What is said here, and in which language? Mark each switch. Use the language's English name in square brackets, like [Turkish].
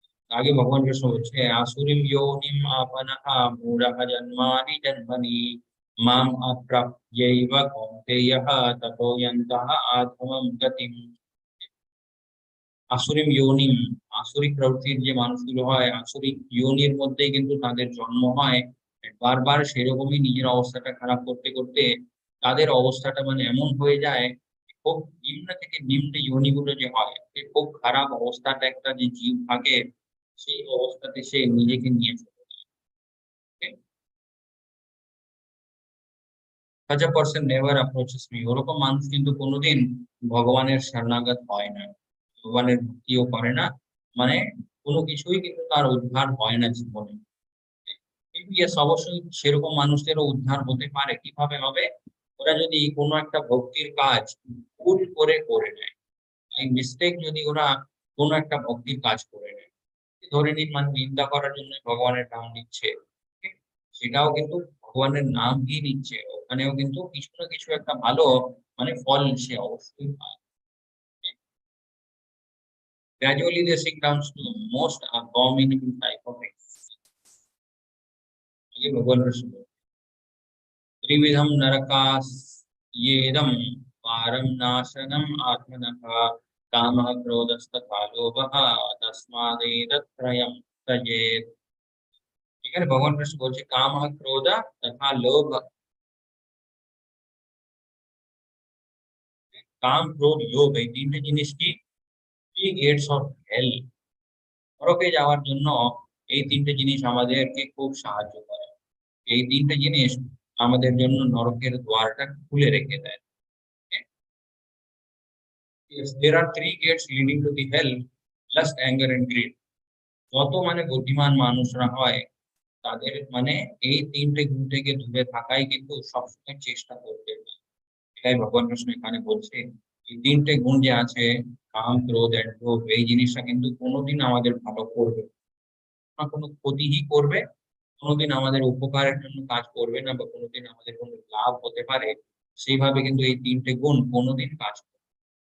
[Hindi] आगे भगवान कृष्ण बोलते हैं, [Sanskrit] आसुरीम योनिम आपनः मूढ़ः जन्मानि जन्मनि माम अप्राप्यैव कौन्तेयः ततो यन्तः आधमं गतिम्। [Bangla] আসুরিম ইয়োনিম, আসুরিক প্রকৃতির যে মানুষগুলো হয় আসুরিক ইয়োনির মধ্যেই কিন্তু তাদের জন্ম হয়। বারবার সেরকমই নিজের অবস্থাটা খারাপ করতে করতে তাদের অবস্থাটা মানে এমন হয়ে যায়, খুব নিম্ন থেকে নিম্ন ইয়োনিগুলো যে হয়, সে খুব খারাপ অবস্থাটা একটা যে জীব থাকে, সেই অবস্থাতে সে নিজেকে নিয়ে চলে যায়। [English] such a person never approaches me, [Bangla] ওরকম মানুষ কিন্তু কোনোদিন ভগবানের শরণাগত হয় না, ভগবানের ভক্তিও করে না, মানে কোনো কিছুই কিন্তু তার উদ্ধার হয় না জীবনে। কিন্তু ইয়েস, অবশ্যই সেরকম মানুষদেরও উদ্ধার হতে পারে। কিভাবে হবে? ওরা যদি কোনো একটা ভক্তির কাজ ভুল করে করে নেয়, এই মিস্টেক যদি ওরা কোনো একটা ভক্তির কাজ করে নেয়, ধরে নিন মানে নিন্দা করার জন্য ভগবানের নাম নিচ্ছে, ঠিক? সেটাও কিন্তু ভগবানের নামই নিচ্ছে, ওখানেও কিন্তু কিছু না কিছু একটা ভালো মানে ফল সে অবশ্যই পায়। [English] Gradually they sink down to the most abominable type of exist. [Hindi] आगे भगवान कृष्ण बोलते हैं, [Sanskrit] त्रिविधम नरकास येदम पारम नाशनम आत्मनः कामः क्रोधस्तथा लोभः तस्मादेतत्त्रयम् त्यजेत्। [Bangla] এখানে ভগবান কৃষ্ণ বলছে কাম, ক্রোধ তথা লোভ। কাম, ক্রোধ, লোভ, এই তিনটে জিনিস কি, [English] Three gates of hell. [Bangla] নরকে যাওয়ার জন্য এই তিনটে জিনিস আমাদেরকে খুব সাহায্য করে। এই তিনটে জিনিস আমাদের জন্য নরকের দ্বারটা খুলে রেখে দেয়। [English] Yes, there are three gates leading to the hell: lust, anger and greed. [Bangla] যত মানে বুদ্ধিমান মানুষরা হয় তাদের মানে এই তিনটে গুণ থেকে দূরে থাকাই কিন্তু সবসময় চেষ্টা করতে হয়। এটাই ভগবান কৃষ্ণ এখানে বলছে, এই তিনটে গুণ যে আছে, কাম, ক্রোধ এন্ড লোভ, এই জিনিসটা কিন্তু কোনোদিন আমাদের ভালো করবে না, কোনো ক্ষতিই করবে, কোনোদিন আমাদের উপকারের জন্য কাজ করবে না, বা কোনোদিন আমাদের কোনো লাভ হতে পারে সেইভাবে কিন্তু এই তিনটে গুণ কোনোদিন কাজ করবে না।